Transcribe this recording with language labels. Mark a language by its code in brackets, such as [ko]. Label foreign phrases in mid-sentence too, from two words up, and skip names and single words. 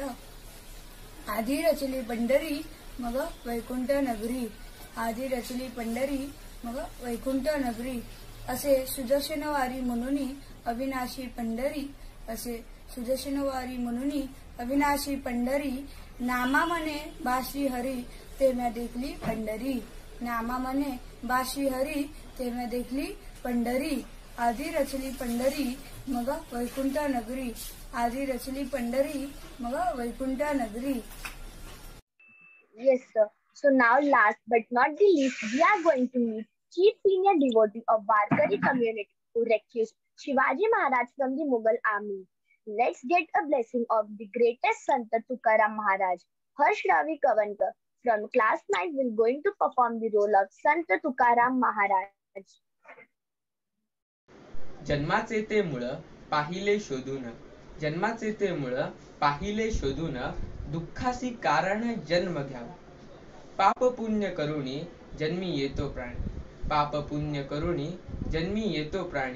[mr] आधी रचली पंढरी मग वैकुंठ नगरी, आधी रचली पंढरी मग वैकुंठ नगरी. असे सुदर्शनवारी म्हणून अविनाशी पंढरी, असे सुदर्शनवारी म्हणून अविनाशी पंढरी. नामा मने बाश्री हरी ते मैं देखली पंढरी, नामा मने बाश्री हरी ते मैं देखली पंढरी. आधी रचली पंढरी मग वैकुंठ नगरी, आधी रचली पंढरी मग वैकुंठ नगरी. [en] Yes, sir. So now, last but not the least, we are going to meet chief senior devotee of Warkari community who rescued Shivaji Maharaj from the Mughal army. Let's get a blessing of the greatest Sant Tukaram Maharaj. Harsh Ravi Kavankar from class 9 will going to perform the role of Sant Tukaram Maharaj. [mr] जन्माचे ते मूळ पाहिले शोधून, जन्माचे ते मूळ पाहिले शोधून, दुःखासी कारण जन्म घ्यावा. पाप पुण्य करुणी जन्मी येतो प्राणी, पाप पुण्य करुणी जन्मी येतो प्राणी.